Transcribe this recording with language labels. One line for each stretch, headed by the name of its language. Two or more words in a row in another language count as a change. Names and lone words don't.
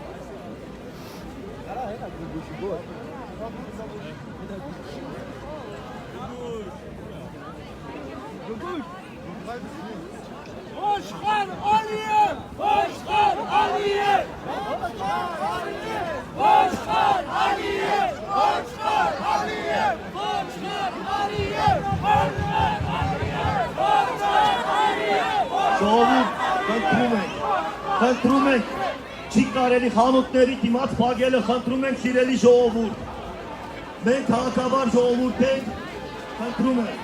Armenian: Oşkar Aliyev! Oşkar Aliyev! Oşkar Aliyev! Oşkar Aliyev! Oşkar Aliyev! Oşkar Aliyev! Oşkar Aliyev! Oşkar Aliyev! Ժողովուրդ, խնդրում ենք, չի կարելի խանութների դիմաց փակելը, խնդրում ենք սիրելի ժողովուրդ։ Մենք քաղաքավար ժողովուրդ ենք, խնդրում ենք։